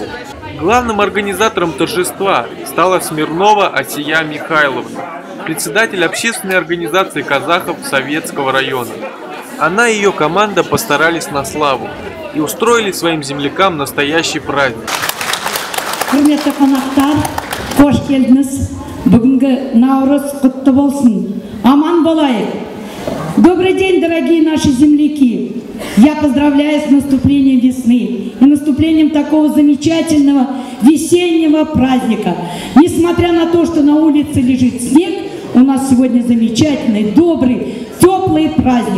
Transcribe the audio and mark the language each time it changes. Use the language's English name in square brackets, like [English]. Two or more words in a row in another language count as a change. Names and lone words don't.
[Russian] Главным организатором торжества стала Смирнова Асия Михайловна, председатель общественной организации казахов Советского района. Она и ее команда постарались на славу и устроили своим землякам настоящий праздник. [Kazakh] Құрметті қонақтар, қош келдіңіз. Бүгінгі Наурыз құтты болсын. Аман болайық. [Russian] Добрый день, дорогие наши земляки. Я поздравляю с наступлением весны и наступлением такого замечательного весеннего праздника. Несмотря на то, что на улице лежит снег, у нас сегодня замечательный, добрый, теплый праздник.